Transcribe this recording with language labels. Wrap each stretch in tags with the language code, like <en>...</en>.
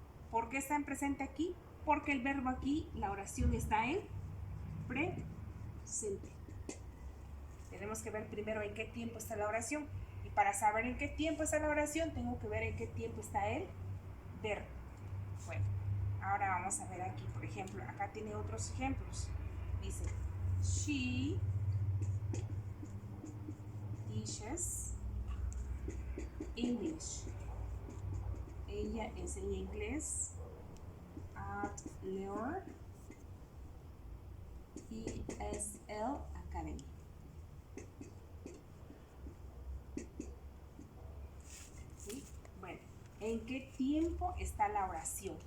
<es>¿Por qué está en presente aquí? Porque el verbo aquí, la oración está en presente. Tenemos que ver primero en qué tiempo está la oración. Y para saber en qué tiempo está la oración, tengo que ver en qué tiempo está el verbo. Bueno, ahora vamos a ver aquí, por ejemplo, acá tiene otros ejemplos. Dice,</es> <en>she teaches English.</en> <es>Ella enseña inglés</es> <en>at Lear ESL Academy.</en> <es>¿Sí? Bueno, ¿en qué tiempo está la oración?</es>